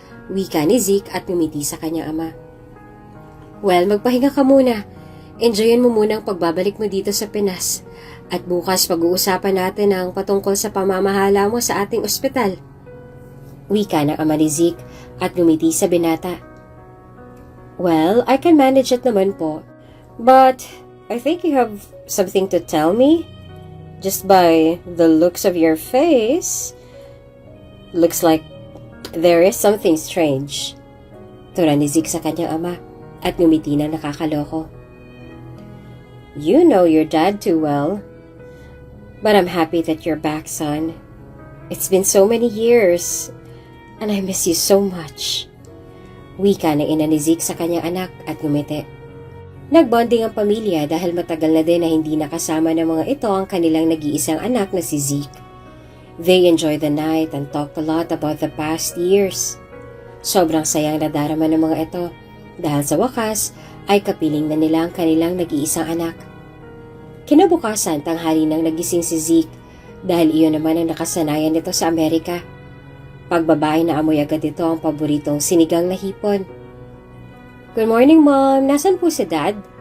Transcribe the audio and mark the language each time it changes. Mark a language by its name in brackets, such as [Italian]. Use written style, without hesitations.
[Filipino] Wika ni Zeke at ngumiti sa kanyang ama. Well, magpahinga ka muna. Enjoyin mo muna ang pagbabalik mo dito sa Pinas. At bukas pag-uusapan natin ang patungkol sa pamamahala mo sa ating ospital. Wika ng ama ni Zeke at ngumiti sa binata. [English] Well, I can manage it [Filipino] naman po. [English] But I think you have something to tell me? Just by the looks of your face, looks like there is something strange. [Filipino] Tura ni Zeke sa kanyang ama at ngumiti na nakakaloko. [English] You know your dad too well. But I'm happy that you're back, son. It's been so many years, and I miss you so much. [Filipino] Wika ng ina ni Zeke sa kanyang anak at ngumiti. Nagbonding ang pamilya dahil matagal na din na hindi nakasama ng mga ito ang kanilang nag-iisang anak na si Zeke. [English] They enjoyed the night and talked a lot about the past years. [Filipino] Sobrang sayang nadarama ng mga ito dahil sa wakas ay kapiling na nila ang kanilang nag-iisang anak. Kinabukasan tanghali nang nagising si Zeke dahil iyon naman ang nakasanayan nito sa Amerika. Pagbabae na amoy agad ito ang paboritong sinigang na hipon. [English] Good morning, Mom. [Filipino] Nasaan po si Dad?